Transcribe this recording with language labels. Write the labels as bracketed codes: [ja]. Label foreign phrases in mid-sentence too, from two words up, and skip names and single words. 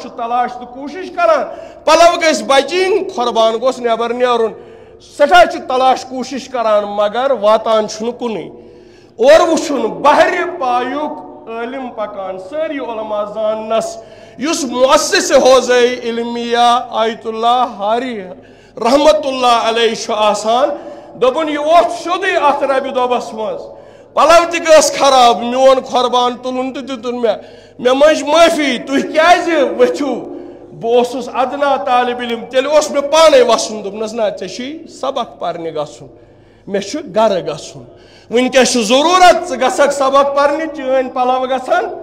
[ks] چھُ تلاش تہٕ کوٗشش کران پلو گژھِ بچِنۍ قۄربان گوٚژھ نٮ۪بر نیرُن سٮ۪ٹھاہ چھُ تلاش کوٗشش کران مگر واتان چھُنہٕ کُنُے اورٕ وٕچھُن بہرِ پایُک عٲلِم پکان سٲری علما زاننس یُس مؤسِسہِ حوضے علمیہ آیت اللہ ہاری [ar] رحمت اللہ علیہ [ks] چھُ آسان دوٚپُن یہِ ووٚتھ سیوٚدُے اتھ ربہِ دۄبس منٛز پلو تہِ گٔژھ خراب میون قۄربان تُلُن تہٕ دِتُن مےٚ منٛج معٲفی تُہۍ کیازِ ؤتھِو بہٕ اوسُس ادنا طالب علم تیٚلہِ اوس مےٚ پانے وسُن دوٚپنس نہ ژےٚ چھُے سبق پرنہِ گژھُن مےٚ چھُ گرٕ گژھُن وٕنکٮ۪س چھُ ضروٗرت ژٕ گژھکھ سبق پرنہِ چٲنۍ پلو گژھن